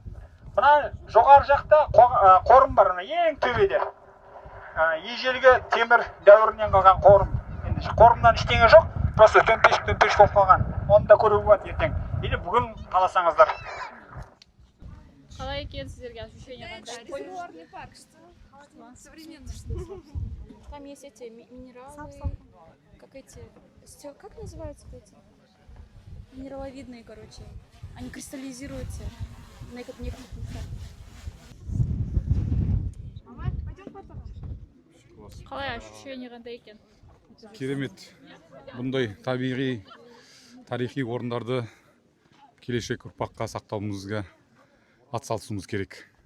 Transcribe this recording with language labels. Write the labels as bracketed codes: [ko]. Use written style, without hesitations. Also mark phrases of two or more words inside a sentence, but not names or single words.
[kk] Мына жоғары жақта қорым бар, ең төбеде. Ежелгі темір дәуірінен қалған қорым. Енді қорымнан ештеңе жоқ, просто төмпеш болып қалған. Оны да көруге болады ертең. Или бүгін қаласаңыздар. Қалай екен сіздерге ощущение қандай? [ru] Резервуарный парк, что? Современный. Там есть эти минералы, как эти, как называются эти? Минераловидные, короче. Они кристаллизируются на некоторых местах. [kk] Қалай ощущение қандай екен? Керемет. Бұндай табиғи, тарихи орындарды келешек ұрпаққа сақтауымызға атсалысуымыз керек.